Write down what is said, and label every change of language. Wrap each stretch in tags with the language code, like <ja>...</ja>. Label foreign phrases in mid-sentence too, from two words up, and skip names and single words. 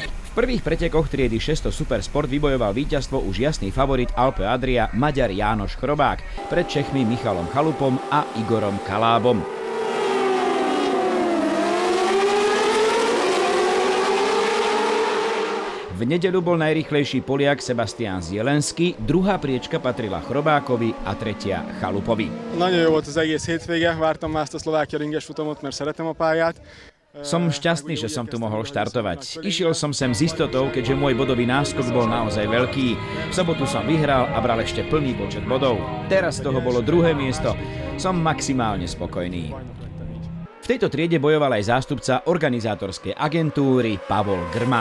<sk>V prvých pretekoch triedy 600 Supersport vybojoval víťazstvo už jasný favorit Alpe Adria Maďar Jánoš Chrobák pred Čechmi Michalom Chalupom a Igorom Kalábom. V nedeľu bol najrýchlejší Poliak Sebastian Zielenský, druhá priečka patrila Chrobákovi a tretia Chalupovi.</sk> <hu>Nagyon jó volt az egész hétvége, vártam már ezt a Szlovákia ringes futamot, mert szeretem a pályát.</hu> <sk>Som šťastný, že som tu mohol štartovať. Išiel som sem s istotou, keďže môj bodový náskok bol naozaj veľký. V sobotu som vyhral a bral ešte plný počet bodov. Teraz z toho bolo druhé miesto. Som maximálne spokojný. V tejto triede bojoval aj zástupca organizátorskej agentúry Pavol Grman.</sk>